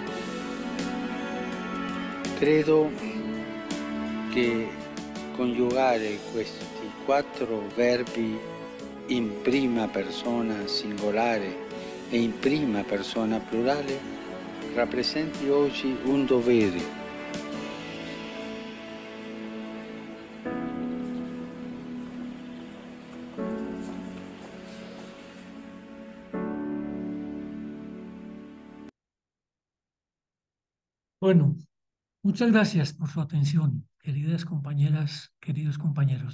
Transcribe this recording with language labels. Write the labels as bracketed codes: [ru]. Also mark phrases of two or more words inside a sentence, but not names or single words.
[it] Credo che coniugare questi 4 verbi in prima persona singolare e in prima persona plurale rappresenti oggi un dovere. [es] Bueno, muchas gracias por su atención, queridas compañeras, queridos compañeros.